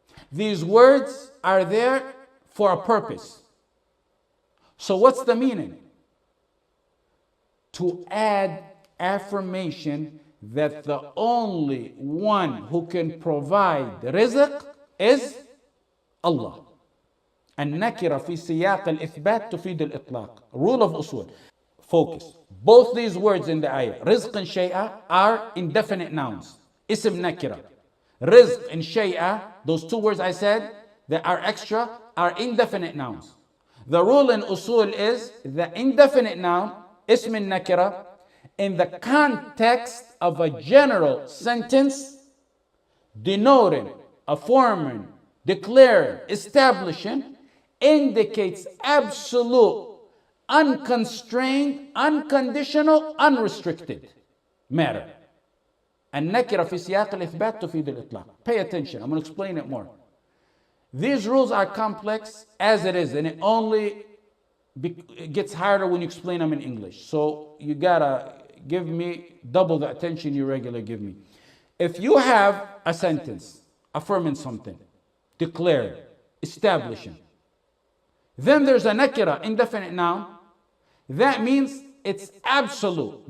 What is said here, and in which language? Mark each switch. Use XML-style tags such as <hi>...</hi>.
<en>These words are there for a purpose. So what's the meaning? To add affirmation that the only one who can provide rizq is Allah.</en> <ar>النكرة في سياق الإثبات تفيد الإطلاق.</ar> <en>Rule of usul. Focus. Both these words in the ayah, rizq and shay'a, are indefinite nouns. Ism nakira. Rizq and shay'a, those two words I said that are extra, are indefinite nouns. The rule in usul is the indefinite noun, ism nakira, in the context of a general sentence denoting, affirming, declaring, establishing, indicates absolute, unconstrained, unconditional, unrestricted matter.</en> <ar>النكرة في سياق الإثبات تفيد الإطلاق.</ar> <en>Pay attention, I'm going to explain it more. These rules are complex as it is, and it only gets harder when you explain them in English. So you gotta give me double the attention you regularly give me. If you have a sentence affirming something, declaring, establishing, then there's a nakira, indefinite noun, that means it's absolute.</en>